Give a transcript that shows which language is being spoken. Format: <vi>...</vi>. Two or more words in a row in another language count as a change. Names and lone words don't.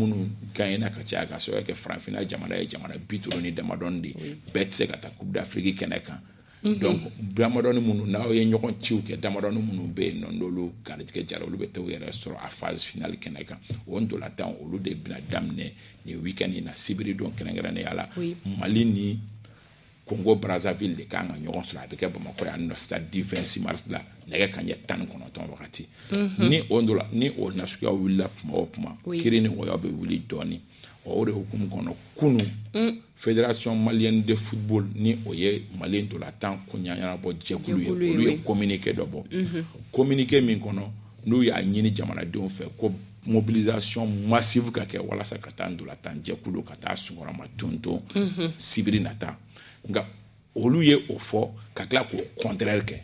<bm>minnu gagnera ka caya k'a sababu kɛ farafinna jamana ye jamana 30 ni damadɔni de bɛɛ tɛ se ka taa Coupe d'Afrique kɛnɛ kan donc damadɔni minnu n'aw ye ɲɔgɔn ciw kɛ damadɔni minnu bɛ yen nɔ n'olu garijɛgɛ jara olu bɛ taa u yɛrɛ sɔrɔ a</bm> <fr>phase finale</fr> <bm>kɛnɛ kan o ndolantan olu de bɛna daminɛ nin week-end in na sibiri don kɛrɛnkɛrɛnnenya la Mali ni Congo Brazzaville de kan ka ɲɔgɔn sɔrɔ a bɛ kɛ Bamakɔ yan nɔ stade du 26 mars la nɛgɛ kanɲɛ 19 wagati ni o nasuguya wulila kuma o kuma kiri ni wɔyɔ bɛ wuli dɔɔni o de hukumu kɔnɔ kunu Fédération malienne de football ni o ye Mali ndolantan ko ɲɛnabɔ jɛkulu ye olu ye communiqué dɔ bɔ communiqué min kɔnɔ n'u y'a ɲini jamanadenw fɛ ko</bm> <fr>mobilisation massive</fr> <bm>ka kɛ walasa ka taa ndolantan jɛkulu ka taa sunkɔrɔma tonton sibiri nata nka olu ye o fɔ ka tila k'o contraire kɛ</bm>